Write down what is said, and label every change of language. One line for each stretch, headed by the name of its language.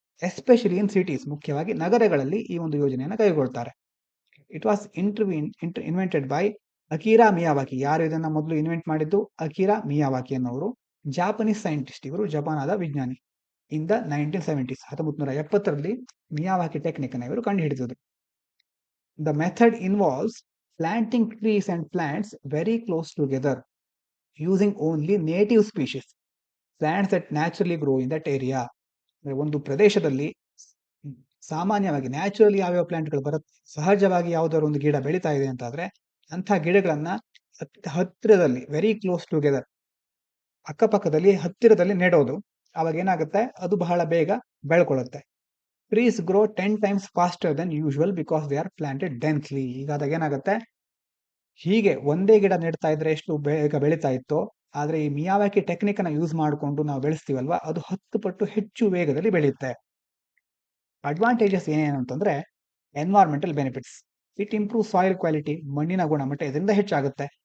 English: especially in cities,
Kannada: ಮುಖ್ಯವಾಗಿ ನಗರಗಳಲ್ಲಿ ಈ ಒಂದು ಯೋಜನೆಯನ್ನು ಕೈಗೊಳ್ತಾರೆ.
English: It was invented by Akira Miyawaki.
Kannada: ಯಾರು ಇದನ್ನ ಮೊದಲು ಇನ್ವೆಂಟ್ ಮಾಡಿದ್ದು? ಅಕೀರಾ ಮಿಯಾವಾಕಿ ಅನ್ನೋರು, ಜಾಪನೀಸ್ ಸೈಂಟಿಸ್ಟ್. ಇವರು ಜಪಾನಾದ ವಿಜ್ಞಾನಿ.
English: in the 1970s,
Kannada: 1970ರಲ್ಲಿ Miyawaki technique ಅನ್ನು ಇವರು ಕಂಡುಹಿಡಿದರು.
English: The method involves planting trees and plants very close together using only native species, plants that naturally grow in that area.
Kannada: ಒಂದು ಪ್ರದೇಶದಲ್ಲಿ ಸಾಮಾನ್ಯವಾಗಿ ನ್ಯಾಚುರಲಿ ಯಾವ್ಯಾವ ಪ್ಲಾಂಟ್ಗಳು ಬರುತ್ತೆ, ಸಹಜವಾಗಿ ಯಾವ್ದಾದ್ರು ಒಂದು ಗಿಡ ಬೆಳೀತಾ ಇದೆ ಅಂತಾದ್ರೆ ಅಂಥ ಗಿಡಗಳನ್ನ ಹತ್ತಿರದಲ್ಲಿ,
English: very close together,
Kannada: ಅಕ್ಕಪಕ್ಕದಲ್ಲಿ ಹತ್ತಿರದಲ್ಲಿ ನೆಡೋದು. ಅವಾಗ ಏನಾಗುತ್ತೆ, ಅದು ಬಹಳ ಬೇಗ ಬೆಳ್ಕೊಳ್ಳುತ್ತೆ.
English: Trees grow 10 times faster than usual because they are planted densely.
Kannada: ಈಗಾದಾಗ ಏನಾಗುತ್ತೆ, ಹೀಗೆ ಒಂದೇ ಗಿಡ ನೆಡ್ತಾ ಇದ್ರೆ ಎಷ್ಟು ಬೇಗ ಬೆಳೀತಾ ಇತ್ತೋ, ಆದ್ರೆ ಈ ಮಿಯಾವಾಕಿ ಟೆಕ್ನಿಕ್ ಅನ್ನ ಯೂಸ್ ಮಾಡಿಕೊಂಡು ನಾವು ಬೆಳೆಸ್ತೀವಲ್ವಾ, ಅದು 10 ಪಟ್ಟು ಹೆಚ್ಚು ವೇಗದಲ್ಲಿ ಬೆಳೆಯುತ್ತೆ.
English: advantages
Kannada: ಏನೇನು ಅಂತಂದ್ರೆ,
English: Environmental benefits. It improve soil quality,
Kannada: ಮಣ್ಣಿನ ಗುಣಮಟ್ಟ ಇದರಿಂದ ಹೆಚ್ಚಾಗುತ್ತೆ.